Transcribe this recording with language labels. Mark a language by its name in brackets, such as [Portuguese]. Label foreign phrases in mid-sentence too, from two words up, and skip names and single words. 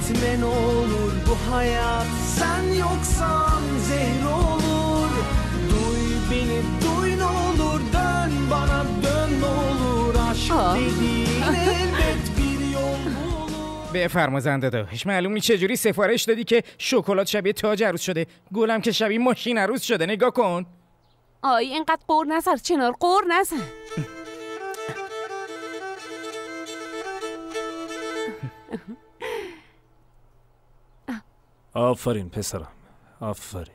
[Turkish] ne olur bu hayat sen yoksan zehir olur. Duy beni duy ne olur, dön bana dön ne olur. Aşk dediğin elbet bir yol bulur. [Persian] بفرما زنده داشت. معلوم نیست چجوری سفارش دادی که شکلات شبیه تاج عروس شده، گلم که شبیه ماشین عروس شده. نگاه کن. آی اینقدر قور نزن چنار، قور نزن. آفرین پسرم، آفرین.